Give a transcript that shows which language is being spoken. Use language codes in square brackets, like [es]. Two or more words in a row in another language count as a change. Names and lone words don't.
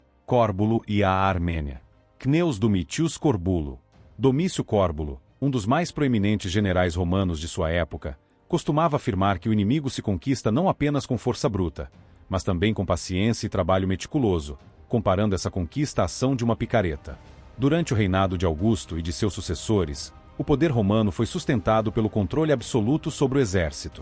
[pt] Córbulo e a Armênia. Cneus Domitius Corbulo. Domício Córbulo, um dos mais proeminentes generais romanos de sua época, costumava afirmar que o inimigo se conquista não apenas com força bruta, mas também com paciência e trabalho meticuloso, comparando essa conquista à ação de uma picareta. Durante o reinado de Augusto e de seus sucessores, o poder romano foi sustentado pelo controle absoluto sobre o exército.